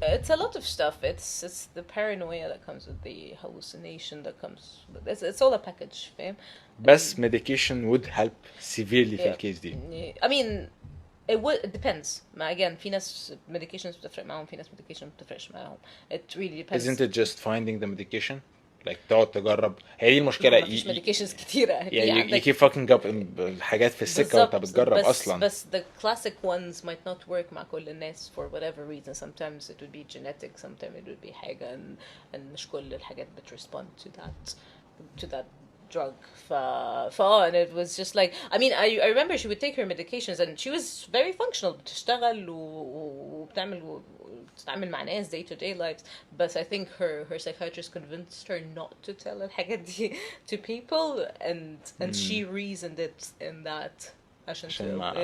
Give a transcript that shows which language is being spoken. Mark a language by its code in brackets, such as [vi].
[en] it's a lot of stuff it's the paranoia that comes with the hallucination that comes with it's all a package fam [ar] بس [en] medication would help severely [ar] في [en] Yeah. [ar] الكيس دي [en] I mean it depends ما again [ar] في ناس medications بتفرق معاهم في ناس medication بتفرقش معاهم [en] it really depends isn't it just finding the medication like [ar] تقعد تجرب هي دي المشكلة مفيش medications كتيرة [en] yeah, you keep fucking up [ar] الحاجات في السكة وانت بتجرب اصلا بس [en] the classic ones might not work [ar] مع كل الناس [en] for whatever reason sometimes it would be genetic sometimes it would be حاجة and [ar] مش كل الحاجات [en] respond to that drug and it was just like I mean I remember she would take her medications and she was very functional [ar] بتشتغل وبتتعامل مع ناس [en] day to day lives but I think her psychiatrist convinced her not to tell [ar] الحاجات دي [en] to people and she reasoned it in that [ar] عشان